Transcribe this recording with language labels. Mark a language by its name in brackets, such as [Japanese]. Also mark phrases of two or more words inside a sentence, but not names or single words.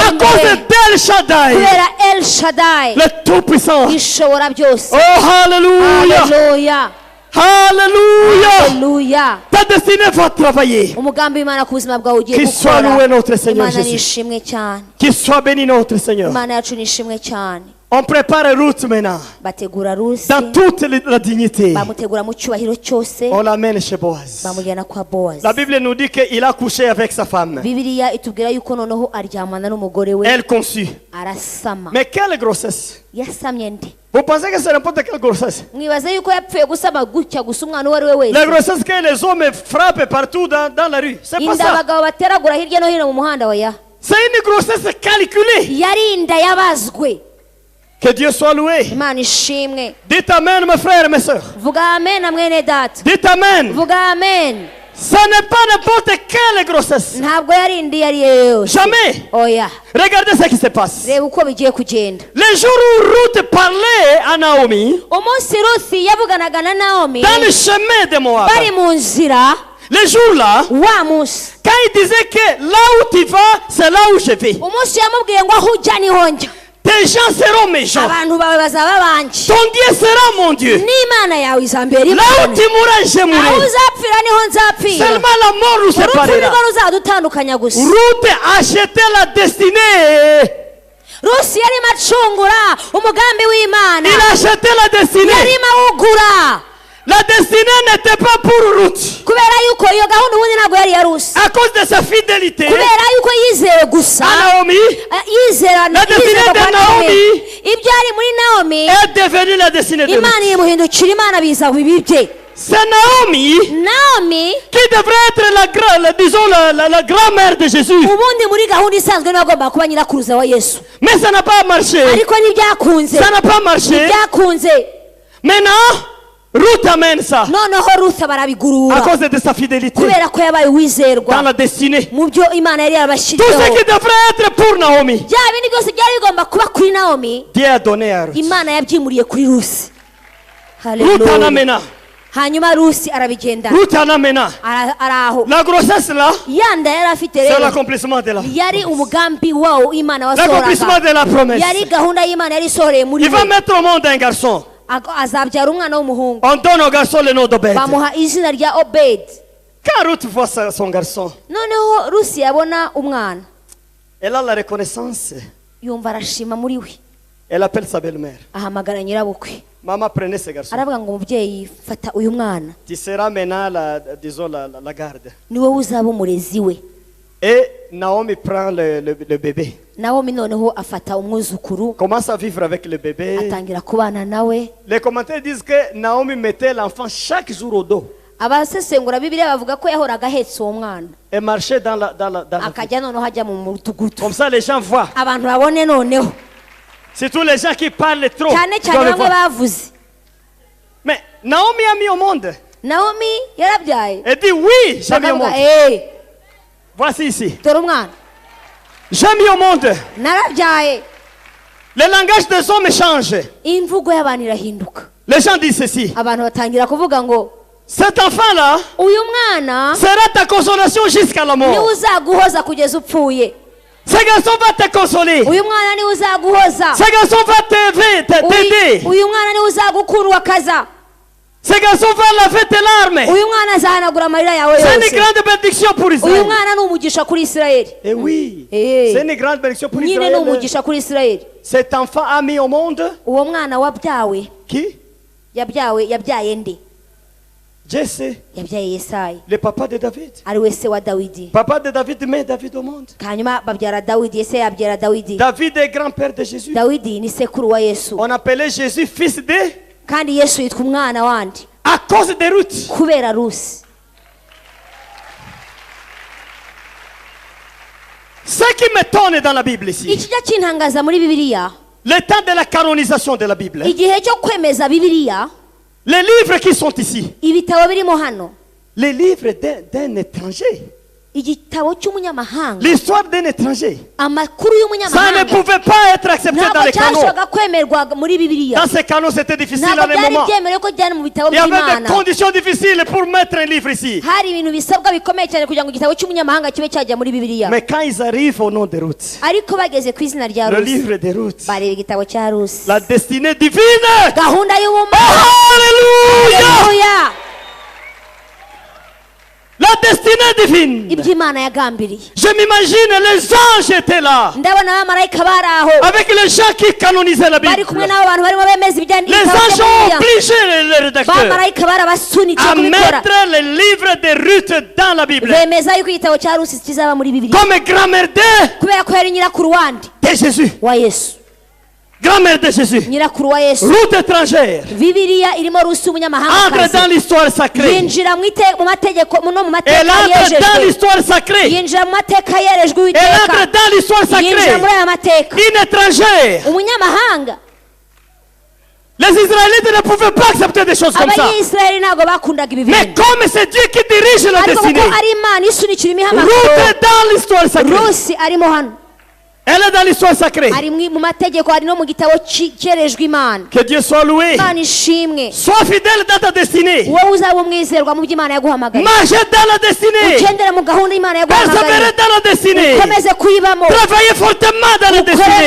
[French] À cause [Kinyarwanda] imbere [French] d'El Shaddai. [Kinyarwanda] kubera el shadai [French] Le tout puissant. [Kinyarwanda] ishobora byose [French] Oh, hallelujah. [Kinyarwanda] haleluya [French] Hallelujah. [Kinyarwanda] haleluya [French] Ta destinée va travailler. [Kinyarwanda] umugambi w'imana ku buzima bwawe ugiye [French] Qu'il soit [Kinyarwanda] gukora [French] loué notre Seigneur [Kinyarwanda] imana ni [French] Jésus. [Kinyarwanda] ishimwe cyane [French] Qu'il soit béni notre Seigneur. [Kinyarwanda] imana yacu ni ishimwe cyane [French] On prépare Ruth maintenant. [Kinyarwanda] bategura rusi [French] Dans toute la dignité. [Kinyarwanda] bamutegura mu cyubahiro cyose [French] On l'amène chez Boaz. [Kinyarwanda] bamujyana kwa bowazi [French] La Bible nous dit qu'il a couché avec sa femme. [Kinyarwanda] bibiliya itubwira yuko noneho aryamana n'umugore we [French] Elle conçut. [Kinyarwanda] arasama [French] Mais quelle grossesse! [Kinyarwanda] yasamye nde [French] Vous pensez que c'est n'importe quelle grossesse? [Kinyarwanda] mwibaze yuko yapfuye gusama gutya gusa umwana uwo ari we [French] La [Kinyarwanda] wese [French] grossesse que les hommes frappent partout dans la rue. C'est pas [Kinyarwanda] inda [French] ça. [Kinyarwanda] abagabo bateragura hirya no hino mu muhanda oya [French] C'est une grossesse calculée. [Kinyarwanda] yari inda yabazwe [French] Que Dieu soit loué. [Kinyarwanda] imana ishimwe [French] Dites Amen, mes frères et mes sœurs. [Kinyarwanda] vuga amen na mwene data [French] Dites Amen. [Kinyarwanda] vuga amen [French] Ce n'est pas n'importe quelle grossesse. [Kinyarwanda] ntabwo yari inda iyo ari yo yose [French] Jamais. [Kinyarwanda] oya [French] Regardez ce qui se passe. [Kinyarwanda] reba uko bigiye kugenda [French] Le jour où Ruth parlait à Naomi, [Kinyarwanda] umunsi rusi yavuganaga na naomi [French] dans le chemin de Moab, [Kinyarwanda] bari mu nzira [French] le jour-là, [Kinyarwanda] wa munsi [French] quand il disait que là où tu vas, c'est là où je vais. [Kinyarwanda] umunsi yamubwiye ngo aho ujya niho njya [French] Tes gens seront mes gens. [Kinyarwanda] abantu bawe bazaba banjye [French] Ton Dieu sera mon Dieu. [Kinyarwanda] n'imana yawe izambera [French] Là où [Kinyarwanda] imana [French] tu mourras, je [Kinyarwanda] aho [French] mourrai. [Kinyarwanda] uzapfira niho nzapfira [French] Seulement la mort nous [Kinyarwanda] urupfu [French] séparera. [Kinyarwanda] nirwo ruzadutandukanya gusa [French] Ruth achetait la destinée. [Kinyarwanda] rusi yarimo acungura umugambi w'imana [French] Il achetait la destinée. [Kinyarwanda] yarimo awugura [French] La destinée n'était pas pour Ruth. [Kinyarwanda] kubera yuko iyo gahunda ubundi ntabwo yari iya rusi [French] À cause de sa fidélité [Kinyarwanda] kubera yuko yizeye gusa [French] à Naomi, [Kinyarwanda] yizera [French] La destinée [Kinyarwanda] yizerwa [French] de [Kinyarwanda] kwa naomi [French] Naomi [Kinyarwanda] ibyo ari muri naomi [French] est devenue la destinée de Ruth. [Kinyarwanda] imana imuhindukira imana biza bibi bye [French] C'est Naomi [Kinyarwanda] naomi [French] qui devrait être la grand-mère de Jésus. [Kinyarwanda] ubundi muri gahunda isanzwe niwe agomba kuba nyirakuruza wa yesu [French] Mais ça n'a pas marché. [Kinyarwanda] ariko ntibyakunze [French] Ça n'a pas marché. [Kinyarwanda] ntibyakunze [French] Maintenant, Ruth amène ça [Kinyarwanda] noneho ruth [French] à [Kinyarwanda] barabigurura [French] cause de sa fidélité [Kinyarwanda] kubera ko yabaye [French] dans [Kinyarwanda] uwizerwa [French] la destinée. [Kinyarwanda] mu byo imana yari [French] Tout [Kinyarwanda] yarabashyiriyeho [French] ce qui devrait être pour Naomi, [Kinyarwanda] bya bindi byose byari bigomba kuba kuri naomi [French] Dieu a donné à Ruth. [Kinyarwanda] imana yabyimuriye kuri rusi [French] Ruth en Hallelujah. amena. [Kinyarwanda] hanyuma rusi arabigendana [French] Ruth en amena. [Kinyarwanda] araho [French] La grossesse là, [Kinyarwanda] yanda yari afite [French] c'est [Kinyarwanda] rero [French] l'accomplissement de la [Kinyarwanda] yari umugambi wawo imana [French] l'accomplissement [Kinyarwanda] wasohoraga [French] de la promesse. [Kinyarwanda] yari gahunda y'imana yari isohoreye muri [French] Il va [Kinyarwanda] we [French] mettre au monde un garçon. [Kinyarwanda] azabyara umwana w'umuhungu [French] On donne au garçon le nom d'Obed. [Kinyarwanda] bamuha izina rya obedi [French] Quand Ruth voit son garçon, [Kinyarwanda] noneho rusi yabona umwana [French] elle a la reconnaissance. [Kinyarwanda] yumva arashima muri we [French] Elle appelle sa belle-mère. [Kinyarwanda] ahamagara nyirabukwe [French] Maman, prenez ce garçon. [Kinyarwanda] aravuga ngo umubyeyi fata uyu mwana [French] Tu seras maintenant disons la garde. [Kinyarwanda] ni wowe uzaba umurezi we [French] Et Naomi prend le bébé. [Kinyarwanda] nawomi noneho afata umwuzukuru [French] Commence à vivre avec le bébé. [Kinyarwanda] atangira kubana nawe [French] Les commentaires disent que Naomi mettait l'enfant chaque jour au dos [Kinyarwanda] abasesengura bibiliya bavuga ko yahoraga ahetse uwo mwana [French] et marchait dans la ville. [Kinyarwanda] akajya noneho ajya mu mudugudu [French] Comme ça, les gens voient. [Kinyarwanda] abantu babone noneho [French] Surtout les gens qui parlent trop. [Kinyarwanda] cyane [French] ils doivent [Kinyarwanda] cyane [French] le [Kinyarwanda] bamwe [French] voir. [Kinyarwanda] bavuze [French] Mais Naomi a mis au monde. [Kinyarwanda] nawomi yarabyaye [French] Elle dit oui, j'ai mis au [Kinyarwanda] bakavuga [French] monde. Voici ici. [Kinyarwanda] dore umwana [French] J'ai mis au monde. [Kinyarwanda] narabyaye [French] Le langage des hommes change. [Kinyarwanda] imvugo y'abantu irahinduka [French] Les gens disent ceci. [Kinyarwanda] abantu batangira kuvuga ngo [French] Cet enfant-là [Kinyarwanda] uyu mwana [French] sera ta consolation jusqu'à la [Kinyarwanda] niwe [French] mort. [Kinyarwanda] uzaguhoza kugeza upfuye [French] Ce garçon va te consoler. [Kinyarwanda] uyu mwana niwe uzaguhoza [French] Ce garçon va t'aider. [Kinyarwanda] uyu mwana niwe uzagukura uwakaza [French] Ce garçon va laver tes larmes. [Kinyarwanda] uyu mwana azahanagura amarira yawe [French] C'est une [Kinyarwanda] yose [French] grande bénédiction pour [Kinyarwanda] uyu [French] Israël. [Kinyarwanda] mwana ni umugisha kuri isirayeli [French] Et oui, Eh. c'est une grande bénédiction pour [Kinyarwanda] nyine ni [French] Israël. [Kinyarwanda] umugisha kuri isirayeli [French] Cet enfant a mis au monde [Kinyarwanda] uwo mwana wabyawe [French] qui? [Kinyarwanda] yabyaye nde [French] Jesse, [Kinyarwanda] yabyaye yesayi [French] le papa de David. [Kinyarwanda] ari we se wa dawidi [French] Papa de David met David au monde. [Kinyarwanda] hanyuma babyara dawidi yesayi abyara dawidi [French] David est grand-père de Jésus. [Kinyarwanda] dawidi ni sekuru wa yesu [French] On appelait Jésus fils de [Kinyarwanda] kandi yesu yitwa umwana wandi [French] à cause de Ruth. [Kinyarwanda] kubera rusi [French] Ce qui m'étonne dans la Bible ici, [Kinyarwanda] ikijya kintangaza muri bibiliya [French] le temps de la canonisation de la Bible, [Kinyarwanda] igihe cyo kwemeza bibiliya [French] les livres qui sont ici, [Kinyarwanda] ibitabo birimo hano [French] les livres d'un étranger, [Kinyarwanda] igitabo cy'umunyamahanga [French] l'histoire d'un étranger, [Kinyarwanda] amakuru [French] ça ne [Kinyarwanda] y'umunyamahanga [French] pouvait pas être accepté dans [Kinyarwanda] ntabwo [French] les canons. [Kinyarwanda] cyashoboraga kwemerwa muri bibiliya [French] Dans ces canons, c'était difficile à [Kinyarwanda] ntabwo [French] des [Kinyarwanda] byari [French] moments. [Kinyarwanda] byemerewe ko byari mu bitabo [French] Il y avait des [Kinyarwanda] by'imana [French] conditions difficiles pour mettre un livre ici. [Kinyarwanda] hari ibintu bisabwa bikomeye cyane kugira ngo igitabo cy'umunyamahanga kibe cyajya muri bibiliya [French] Mais quand ils arrivent au nom de Ruth, [Kinyarwanda] ariko bageze ku izina rya [French] le [Kinyarwanda] rusi [French] livre de Ruth, [Kinyarwanda] bareba igitabo cya rusi [French] la destinée divine. [Kinyarwanda] gahunda y'ubumana [French] Alléluia! [Kinyarwanda] Haleluya! [French] La destinée divine. [Kinyarwanda] ibyo imana yagambiriye [French] Je m'imagine les anges étaient là, [Kinyarwanda] ndabona abamarayika bari aho [French] avec les gens qui canonisaient la [Kinyarwanda] bari [French] Bible. [Kinyarwanda] kumwe n'abo bantu barimo bemeza ibijyanye [French] Les [Kinyarwanda] n'ibitabo [French] anges [Kinyarwanda] bya [French] ont [Kinyarwanda] bibiliya [French] obligé les rédacteurs [Kinyarwanda] bamarayika barabasunitse [French] à [Kinyarwanda] kubikora [French] mettre les livres de Ruth dans la Bible. [Kinyarwanda] bemeza yuko igitabo cya rusi kizaba muri bibiliya [French] Comme grand-mère [Kinyarwanda] kubera ko yari nyirakuru wandi [French] de Jésus. [Kinyarwanda] wa yesu [French] Grand-mère de Jésus. [Kinyarwanda] nyirakuru wa yesu [French] Ruth étrangère. [Kinyarwanda] bibiliya irimo rusi [French] Entre [Kinyarwanda] umunyamahanga [French] dans l'histoire sacrée. [Kinyarwanda] yinjira mu mategeko no mu mateka [French] Elle entre dans [Kinyarwanda] yejejwe [French] l'histoire sacrée. [Kinyarwanda] yinjira mu mateka yerejwe [French] Elle [Kinyarwanda] uwiteka [French] entre dans l'histoire [Kinyarwanda] yinjira [French] sacrée. [Kinyarwanda] muri aya mateka [French] Une étrangère. [Kinyarwanda] umunyamahanga [French] Les Israélites ne pouvaient pas accepter des choses comme ça. [Kinyarwanda] abanyisirayeli ntabwo bakundaga ibi [French] Mais [Kinyarwanda] bintu [French] comme c'est Dieu qui dirige la [Kinyarwanda] ariko [French] destinée, [Kinyarwanda] kuko ari imana isunikira [French] Ruth [Kinyarwanda] imihamagaro [French] est dans l'histoire sacrée. [Kinyarwanda] rusi arimo hano [French] Elle est dans l'histoire sacrée. [Kinyarwanda] ari mu mategeko ari no mu gitabo cyerejwe imana [French] Que Dieu soit loué. [Kinyarwanda] imana ishimwe [French] Sois fidèle dans ta destinée. [Kinyarwanda] wowe uzaba umwizerwa mu byo imana yaguhamagaye [French] Marchez dans la destinée. [Kinyarwanda] ugendere mu gahunda imana yaguhamagaye [French] Persévérez dans la destinée. [Kinyarwanda] ukomeze kuyibamo [French] Travaillez fortement dans la [Kinyarwanda] ukore muri [French] destinée.